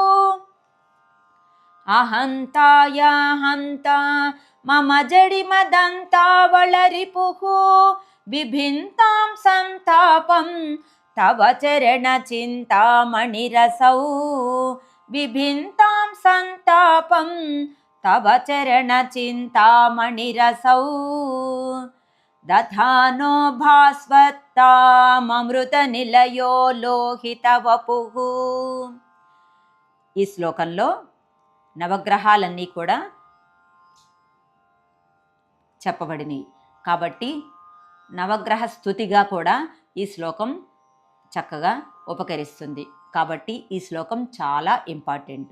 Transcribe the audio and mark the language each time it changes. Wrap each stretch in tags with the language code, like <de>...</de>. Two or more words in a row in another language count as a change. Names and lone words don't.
<sa>अहन्ताया हन्ता मम जडिमदन्तावलरिपुः बिभिन्तां सन्तापं तव चरणचिन्तामणिरसौ बिभिन्तां सन्तापं तव चरणचिन्तामणिरसौ दधानो भास्वत्ताममृतनिलयो లోహితవపుః।</sa> <te>ఈ శ్లోకంలో నవగ్రహాలన్నీ కూడా చెప్పబడినాయి కాబట్టి నవగ్రహ స్తుతిగా కూడా ఈ శ్లోకం చక్కగా ఉపకరిస్తుంది కాబట్టి ఈ శ్లోకం చాలా ఇంపార్టెంట్।</te>